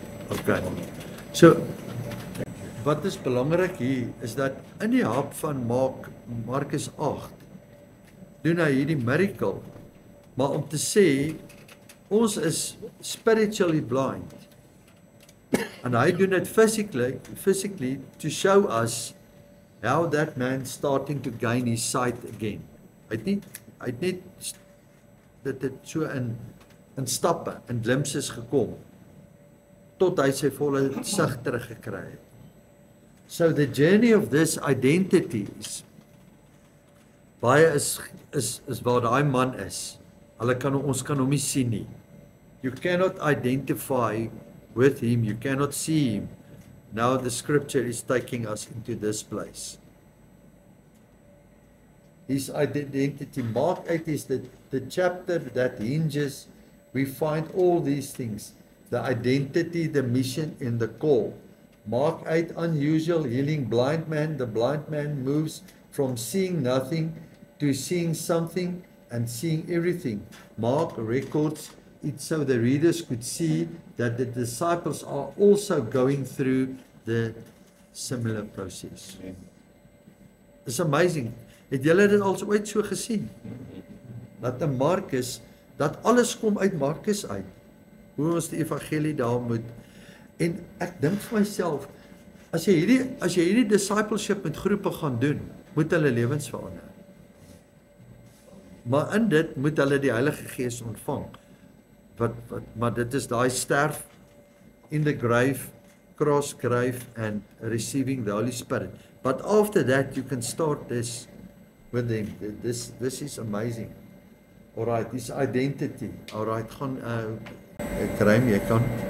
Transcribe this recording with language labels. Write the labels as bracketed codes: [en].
[af] Okay. So, wat is belangrik hier, is dat in die hap van Markus 8, doen hy hierdie miracle, maar om te sê, ons is [en] spiritually blind. And [af] hy doen [en] it physically to show us how that man starting to gain his sight again. [af] Hy het net dit so in stappe, in glimpses gekom, tot hy sy volle sig teruggekry het. [en] So the journey of this identity is, [af] baie is waar daai man is. Ons kan hom nie sien nie. [en] You cannot identify with him, you cannot see him. Now the scripture is taking us into this place. His identity, Mark 8 is the chapter that hinges, we find all these things, the identity, the mission, and the call. Mark 8, unusual, healing blind man. The blind man moves from seeing nothing to seeing something and seeing everything. Mark records it so the readers could see that the disciples are also going through the similar process. It's amazing. [af] Het julle dit al ooit so gesien? Dat in Markus, dat alles kom uit Markus uit. Hoe ons die evangelie daar moet. En ek dink vir myself, as jy hierdie discipleship met groepe gaan doen, moet hulle lewens verander. Maar in dit moet hulle die Heilige Gees ontvang. Maar dit is daai sterf [en] in the grave, cross grave, and receiving the Holy Spirit. But after that, you can start this with them. This is amazing. Alright, this identity. [af] Alright, gaan Graham, jy kan.